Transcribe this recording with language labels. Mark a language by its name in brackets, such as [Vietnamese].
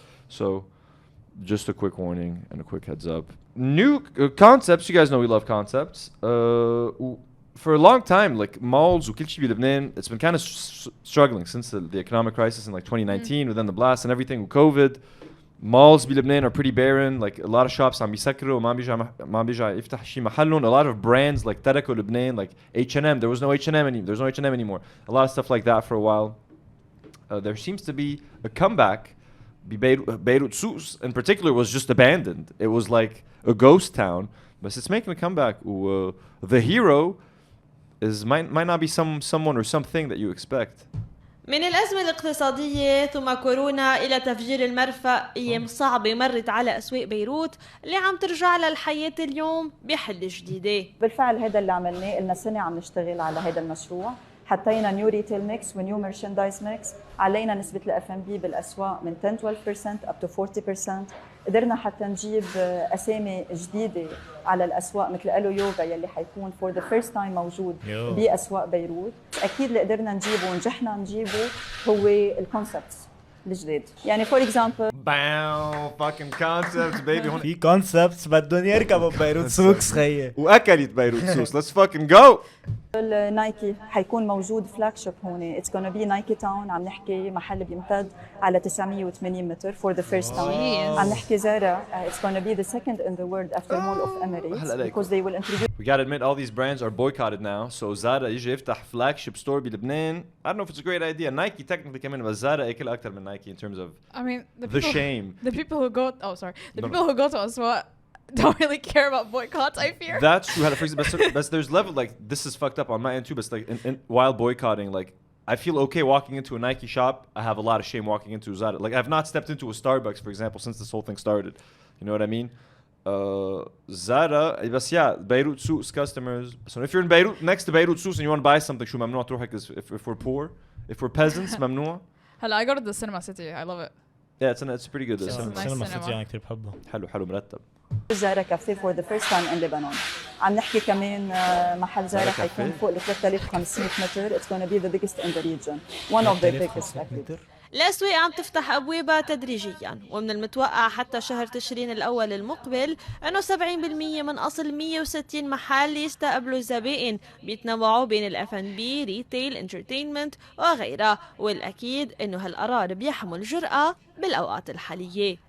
[English] So just a quick warning and a quick heads up. New concepts. You guys know we love concepts. For a long time, like malls, it's been kind of struggling since the economic crisis in like 2019, within the blast and everything with COVID. Malls [Arabic] بلبنان [English] are pretty barren. Like a lot of shops [Arabic] عم بيسكروا ما بيرجع يفتح شي محلهم. [English] A lot of brands like [Arabic] تركوا لبنان, [English] like H&M. There was no H&M anymore. There's no H&M anymore. A lot of stuff like that for a while. There seems to be a comeback. Beirut Souks in particular was just abandoned. It was like a ghost town, but it's making a comeback. The hero might not be someone or something that you expect. [Arabic] من الأزمة الاقتصادية ثم كورونا إلى تفجير المرفأ، أيام صعبة مرت على أسواق بيروت اللي عم ترجع للحياة اليوم بحل جديدة. بالفعل هذا اللي عملناه، لنا سنة عم نشتغل على هذا المشروع. حطينا نيو ريتيل ميكس ونيو ميرشندايز ميكس، علينا نسبة الاف ام بي بالأسواق من 10-12% [English] up to [Arabic] 40%. قدرنا حتى نجيب أسامي جديدة على الأسواق مثل ألو يوغا يلي حيكون [English] for the first time [Arabic] موجود بأسواق بيروت. أكيد اللي قدرنا نجيبه ونجحنا نجيبه هو الكونسبتس الجديد. يعني [English] for example fucking concepts baby. [Arabic] في كونسبتس بدهم يركبوا ببيروت سوكس خيي وأكلت بيروت سوكس. [English] Let's fucking go. [Arabic] نايكي حيكون موجود فلاج شيب هون. [English] It's gonna be [Arabic] نايكي تاون. عم نحكي محل بيمتد على 980 متر [English] for the first time. [Arabic] عم نحكي زارا. [English] It's gonna be the second in the world after Mall of Emirates because they will introduce. We gotta admit all these brands are boycotted now. So Zara [Arabic] يجي يفتح [English] flagship store [Arabic] بلبنان. [English] I don't know if it's a great idea. Nike technically [Arabic] كمان, [English] but Zara [Arabic] أكل أكتر من [English] Nike in terms of I mean the shame. The people who go people who go to Aswa don't really care about boycotts, I fear. That's true. But there's level, like, this is fucked up on my end too, but it's like while boycotting, like, I feel okay walking into a Nike shop. I have a lot of shame walking into Zara. Like, I've not stepped into a Starbucks, for example, since this whole thing started. You know what I mean? Zara, but yeah, Beirut Souks customers. So if you're in Beirut, next to Beirut Souks, and you want to buy something, [Arabic] شو ممنوع تروح, [English] if we're poor, if we're peasants, [Arabic] ممنوع. [English] I go to the Cinema City. I love it. Yeah, it's pretty good. It's nice [Arabic] سينما سيتي أنا كتير بحبه. حلو مرتب. [English] زارا كافيه for the first time in Lebanon. [Arabic] عم نحكي كمان محل زارا حيكون فوق ال 3500 متر. [English] It's going to be the biggest in the region. One of the biggest actually. [Arabic] الأسواق عم تفتح أبوابها تدريجياً، ومن المتوقع حتى شهر تشرين الأول المقبل أنه 70% من أصل 160 محل يستقبلوا الزبائن بيتنوعوا بين الاف ان بي، ريتيل، انترتينمنت وغيرها، والأكيد أنه هالقرار بيحمل جرأة بالأوقات الحالية.